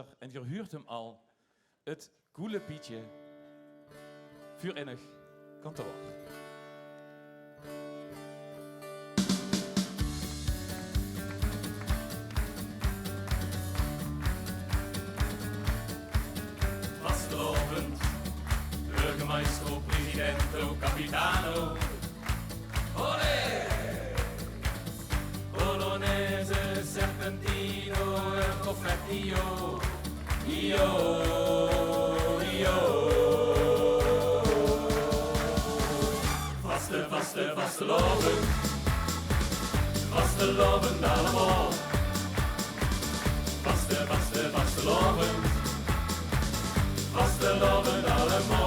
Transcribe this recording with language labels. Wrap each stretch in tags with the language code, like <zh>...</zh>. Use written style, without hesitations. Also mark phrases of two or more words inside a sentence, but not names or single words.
<nl>En je huurt hem al het coole pietje voor in het kantoor. Vastelovend, burgemeester,</nl> <it>presidente, capitano. Olé! Bolognese, serpentino e confettio. Io, io.</it> <li>Vastelovend. Vastelovend allemaal. Vastelovend. Vastelovend allemaal.</li>